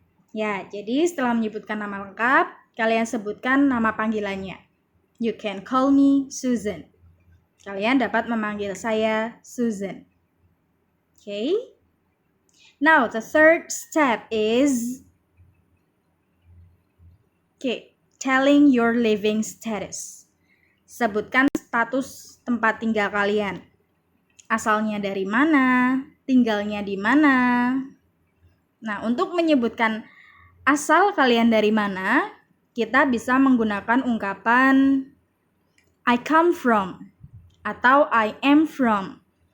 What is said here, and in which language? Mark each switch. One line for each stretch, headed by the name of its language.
Indonesian: Ya, jadi setelah menyebutkan nama lengkap, kalian sebutkan nama panggilannya.
English: You can call me Susan.
Indonesian: Kalian dapat memanggil saya Susan.
English: Okay? Now, the third step is telling your living status.
Indonesian: Sebutkan status tempat tinggal kalian. Asalnya dari mana, tinggalnya di mana. Nah, untuk menyebutkan asal kalian dari mana, kita bisa menggunakan ungkapan
English: I come from
Indonesian: atau
English: I am from.